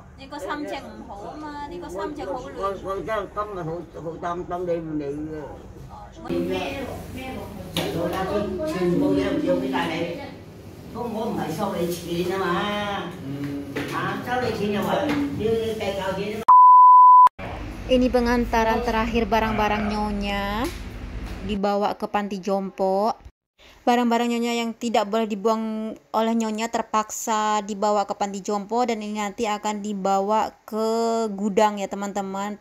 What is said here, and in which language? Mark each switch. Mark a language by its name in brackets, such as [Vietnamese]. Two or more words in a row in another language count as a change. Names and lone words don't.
[Cantonese] 你個心情唔好啊嘛，你個心情好亂。我真係今日好擔心你唔嚟嘅。咩成個家啲全部嘢要俾晒你，咁我唔係收你錢啊嘛，收你錢就話要計較錢啊嘛。 [Indonesian] Ini pengantaran terakhir barang-barang Nyonya dibawa ke panti jompo. Barang-barang Nyonya yang tidak boleh dibuang oleh Nyonya terpaksa dibawa ke panti jompo, dan ini nanti akan dibawa ke gudang ya teman-teman.